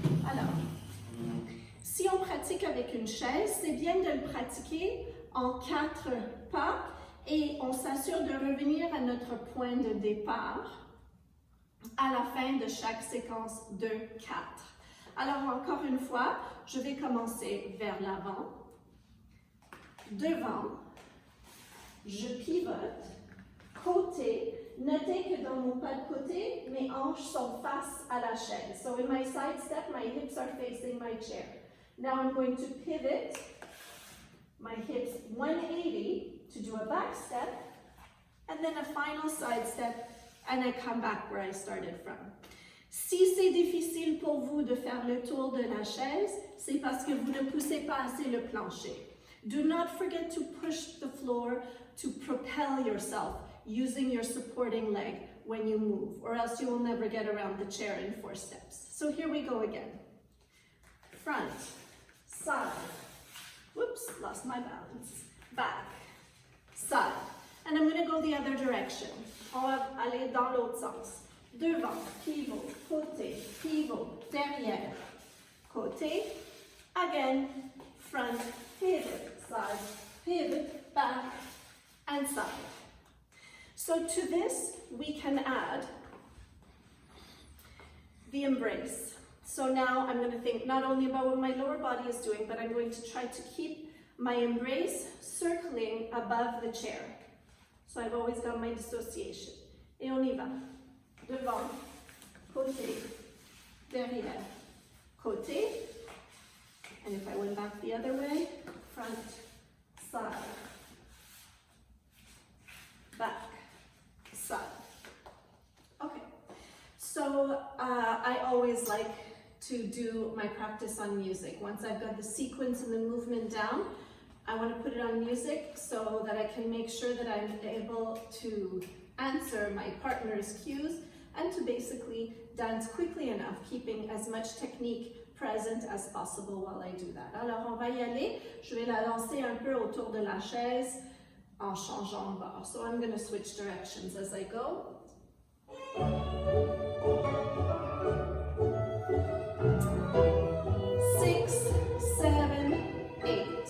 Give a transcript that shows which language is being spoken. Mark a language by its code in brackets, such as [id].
[fr] Alors, si on pratique avec une chaise, c'est bien de le pratiquer en 4 pas et on s'assure de revenir à notre point de départ à la fin de chaque séquence de 4. Alors, encore une fois, je vais commencer vers l'avant, devant, je pivote, côté. Notez que dans mon pas de côté, mes hanches sont face à la chaise. [en] So in my side step, my hips are facing my chair. Now I'm going to pivot my hips 180 to do a back step, and then a final side step, and I come back where I started from. [fr] Si c'est difficile pour vous de faire le tour de la chaise, c'est parce que vous ne poussez pas assez le plancher. [en] Do not forget to push the floor to propel yourself using your supporting leg when you move, or else you will never get around the chair in 4 steps. So here we go again. Front, side, whoops, lost my balance, back, side. And I'm going to go the other direction. [fr] On va aller dans l'autre sens. Devant, pivot, côté, pivot, derrière, côté. [en] Again, front, pivot, side, pivot, back, and side. So to this, we can add the embrace. So now I'm going to think not only about what my lower body is doing, but I'm going to try to keep my embrace circling above the chair. So I've always got my dissociation. [fr] Et on y va. Devant, côté, derrière, côté. [en] And if I went back the other way, front, side, back, side. Okay, so I always like to do my practice on music. Once I've got the sequence and the movement down, I want to put it on music so that I can make sure that I'm able to answer my partner's cues and to basically dance quickly enough, keeping as much technique present as possible while I do that. [fr] Alors, on va y aller. Je vais la lancer un peu autour de la chaise en changeant de bord. [en] So I'm going to switch directions as I go. 6, 7, 8.